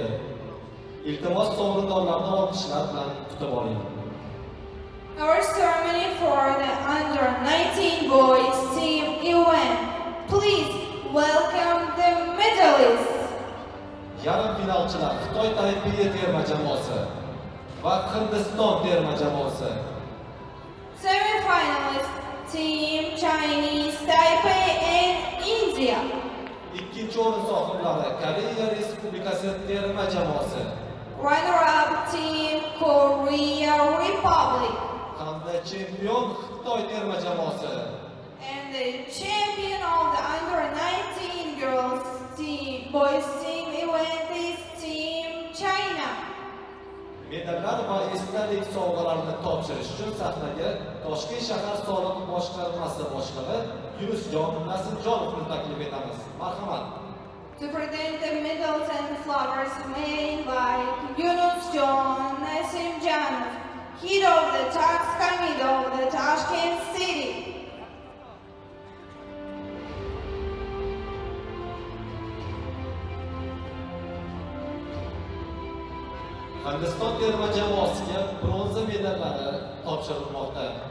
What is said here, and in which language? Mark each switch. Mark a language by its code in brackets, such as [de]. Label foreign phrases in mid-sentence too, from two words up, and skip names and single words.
[uz] Iltimos sovrindorlarni olqishlar bilan kutib oling. [en] Our ceremony for the under-19 boys team event. Please welcome the medalists. [uz] Yarim finalchilar Xitoy Taipei terma jamoasi va Hindiston terma jamoasi. [en] Semi-finalists team Chinese Taipei and India. [uz] Ikkinchi o'rin sohiblari Koreya Respublikasi terma jamoasi [en] Runner-up team Korea Republic. [uz] hamda chempion Xitoy terma jamoasi. [en] And the champion of the under-19 girls team, boys team event is Team China. [uz] Medallar va esdalik sovg'alarini topshirish uchun sahnaga Toshkent shahar soliq boshqarmasi boshlig'i Yunusjon Nasimjonovni taklif etamiz. Marhamat. [en] To present the medals and flowers made by Yunus John Nasimjanov, head of the tax committee of the Tashkent city. [uz] Hindiston terma jamoasiga bronza medallari topshirilmoqda.